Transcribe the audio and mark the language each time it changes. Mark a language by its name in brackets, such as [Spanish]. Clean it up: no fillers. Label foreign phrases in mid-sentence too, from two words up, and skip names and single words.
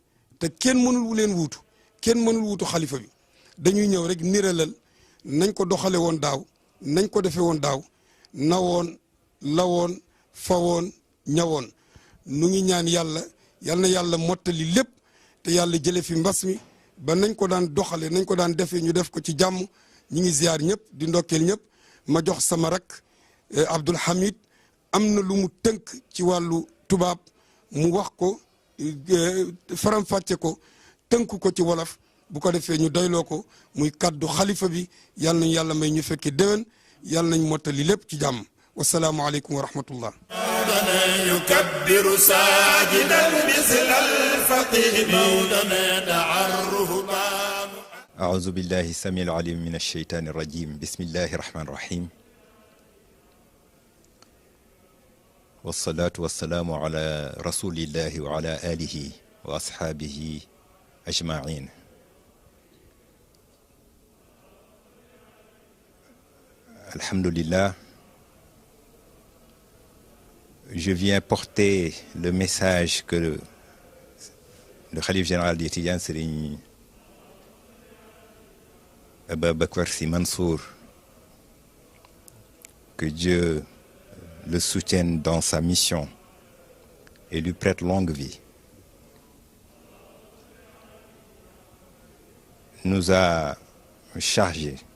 [Wolof] te kenn mënul leen wuutu kenn mënul wuutu xalifa bi dañuy ñëw rek niralal nañ ko doxale woon daaw nañ ko defe woon daaw nawoon lawoon fawoon ñawoon nu ngi ñaan yàlla yal na yàlla mottali lépp te yàlla jële fi mbas mi ba nañ ko daan doxale nañ ko daan defee ñu def ko ci jàmm ñi ngi ziar ñëpp di ndokkeel ñëpp ma jox sama rak Abdoul Hamid am na lu mu tënk ci wàllu tubaab mu wax ko faram-fàcce ko tënk ko ci wolof bu ko defee ñu doyloo ko muy kaddu xalifa bi yal nañ yàlla may ñu fekke déwén yal nañ mottali lépp ci jàmm [Arabic] والسلام عليكم ورحمة الله يكبر ساجدا مثل الفقيه مولانا دعا الرهبان أعوذ بالله السميع العليم من الشيطان الرجيم بسم الله الرحمن الرحيم والصلاة والسلام على رسول الله وعلى آله وأصحابه أجمعين. Alhamdulillah, [French] je viens porter le message que le khalife général des Tidjanes, Serigne Ababacar Sy Mansour, que Dieu le soutienne dans sa mission et lui prête longue vie, nous a chargé